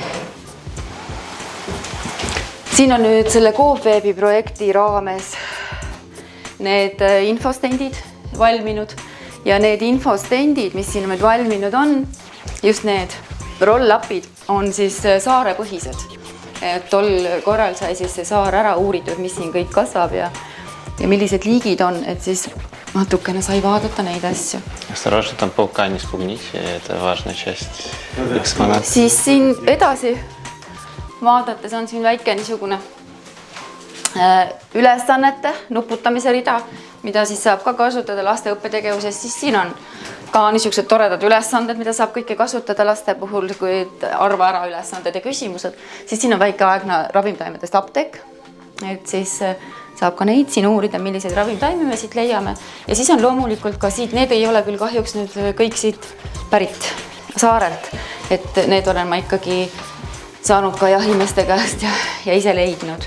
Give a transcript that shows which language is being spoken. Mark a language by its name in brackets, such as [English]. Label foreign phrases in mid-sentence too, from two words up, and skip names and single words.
[Estonian] Siin on nüüd selle Coopwebi projekti raames need infostendid valminud ja need infostendid, mis siin nüüd valminud on, just need roll-upid on siis saarepõhised. Et tol korral sai siis see saar ära uuritud, mis siin kõik kasvab ja millised liigid on, et siis natukene sai vaadata neid asju. [Russian] Осторожно, там паука не спугните, это важная часть экспонат. [Estonian] Siis siin edasi vaadates on siin väike niisugune ülesannete nuputamise rida, mida siis saab ka kasutada laste õppetegevuses, siis siin on ka niisugused toredad ülesanded, mida saab kõike kasutada laste puhul, kui arva ära ülesanded ja küsimused, siis siin on väikeaegne ravimtaimedest apteek, et siis saab ka neid siin uurida, milliseid ravimtaime me siit leiame ja siis on loomulikult ka siit, need ei ole küll kahjuks nüüd kõik siit pärit saarelt, et need olen ma ikkagi saanud ka jahimeeste käest ja ise leidnud.